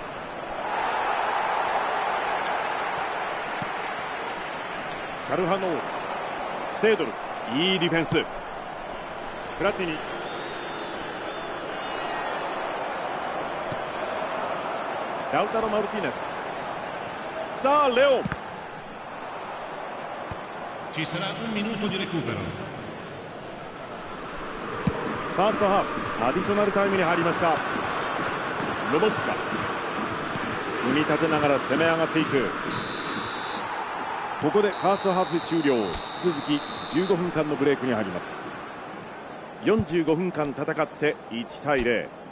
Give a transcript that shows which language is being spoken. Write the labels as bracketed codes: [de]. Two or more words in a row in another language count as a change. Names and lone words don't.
[ja] チャルハノール、セードルフ、いいディフェンス。フラッティニ、ラウタロ・マルティネス、さあレオン。 [it] Ci sarà un minuto di recupero。 [ja] ファーストハーフアディショナルタイムに入りました。ロボットか、組み立てながら攻め上がっていく。ここでファーストハーフ終了。引き続き15分間のブレイクに入ります。45分間戦って1対0。